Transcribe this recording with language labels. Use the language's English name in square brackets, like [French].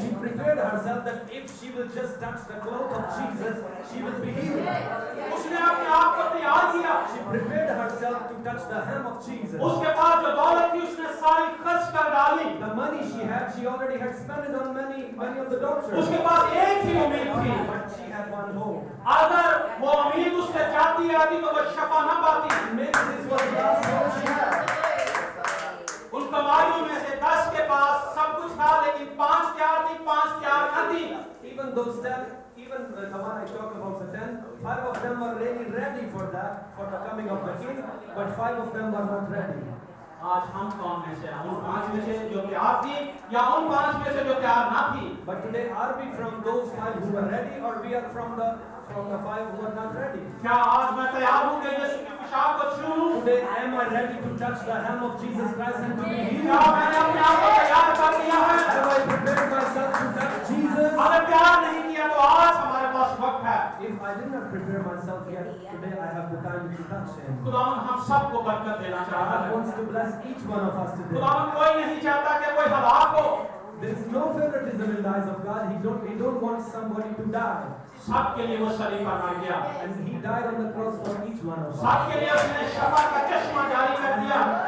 [English] And she prepared herself that if she will just touch the cloth of Jesus, she will be healed. [Hindi] उसने अपने आप को तैयार किया। [English] She prepared herself to touch the hem of Jesus. [Hindi] उसके पास जो दौलत थी उसने सारी खर्च कर डाली। [English] The money she had, she already had spent it on many of the doctors. [Hindi] उसके पास एक ही उम्मीद थी। [English] But she had one hope. [Hindi] अगर वो उम्मीद उससे जाती आती तो वो शफा न पाती। [English] Maybe this was the last hope she had. [Hindi] उन कमारियों में से 10 के पास सब कुछ था, लेकिन 5 तैयार थी, 5 तैयार न थी। [English] Even those 10, even the one I talked about the 10, 5 of them were really ready for that, for the coming of the king, but 5 of them were not ready. [Hindi] आज हम कौन में से हैं? उन 5 में से जो तैयार थी या उन 5 में से जो तैयार ना थी? [English] But today, are we from those 5 who were ready, or we are from the 5 who are not ready? [Hindi] क्या आज मैं तैयार हूँ कि यीशु की पोशाक को छू लूं? [English] Today, am I ready to touch the hem of Jesus Christ and to be healed? [Hindi] क्या मैंने अपने आप को तैयार कर लिया है? [English] Have I prepared myself to touch Jesus? [Hindi] अगर तैयार नहीं किया तो आज हमारे पास वक्त है। [English] If I did not prepare myself yet, today I have the time to touch Him. [Hindi] खुदावंद हम सबको बरकत देना चाहता [English] God [Hindi] है। [English] wants to bless each one of us today. [Hindi] खुदावंद कोई नहीं चाहता कि कोई हलाक हो। [English] There is no favoritism in the eyes of God. He don't want somebody to die. [Hindi] सबके लिए वो सलीका कर दिया। [English] And He died on the cross for each one of us. [Hindi] सबके लिए उसने शफा का चश्मा जारी कर दिया।